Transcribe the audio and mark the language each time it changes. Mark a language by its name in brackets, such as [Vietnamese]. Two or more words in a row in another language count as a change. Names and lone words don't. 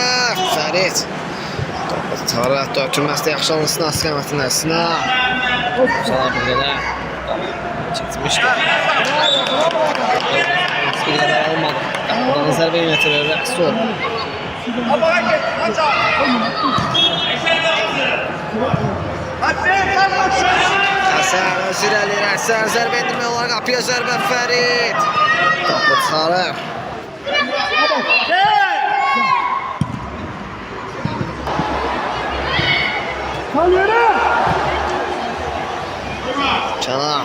[Azerbaijani] Fərid. Tarafta ötürməsi yaxşı alınsın istiqamətində. Sinan. Sana bir qədər. Çəkmişdi. Bir qədər olmadı. Qapıdan zərbə yönetilir Rəsul. [Turkish] Abağa git. Hadi. Hadi kalma şöyle. [Azerbaijani] Həsən özür eləyir. Həsən zərbə endirmək olar. Qapıya zərbə Fərid. Topu çıxarır. Kənan.